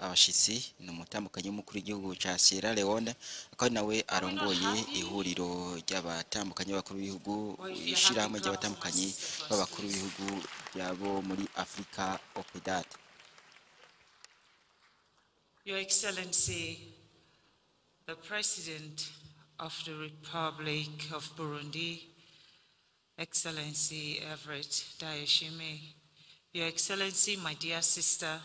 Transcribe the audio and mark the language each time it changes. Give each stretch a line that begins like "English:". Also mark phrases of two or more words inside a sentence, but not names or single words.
Rundi: abashitsi ni umutambukanyi w'umukuru w'igihugu ca Sierra Leone akaba nawe arongoye ihuriro ry'abatambukanyi b'abakuru b'ibihugu ishirahamwe ry'abatambukanyi b'abakuru b'ibihugu byabo muri Afrika OPEDAT.
English: Your Excellency, the President of the Republic of Burundi, Excellency Everett Ndayishimiye, Your Excellency, my dear sister,